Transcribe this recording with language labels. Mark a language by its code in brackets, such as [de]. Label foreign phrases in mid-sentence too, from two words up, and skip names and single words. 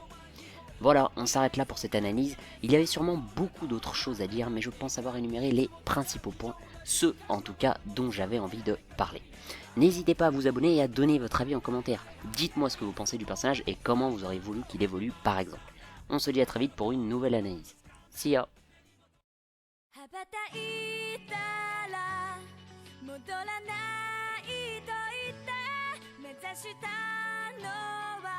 [fr] Voilà, on s'arrête là pour cette analyse. Il y avait sûrement beaucoup d'autres choses à dire, mais je pense avoir énuméré les principaux points, ceux en tout cas dont j'avais envie de parler. N'hésitez pas à vous abonner et à donner votre avis en commentaire. Dites-moi ce que vous pensez du personnage et comment vous auriez voulu qu'il évolue par exemple. On se dit à très vite pour une nouvelle analyse. [en] See ya! [ja] 羽ばたいたら戻らないと言って目指したのは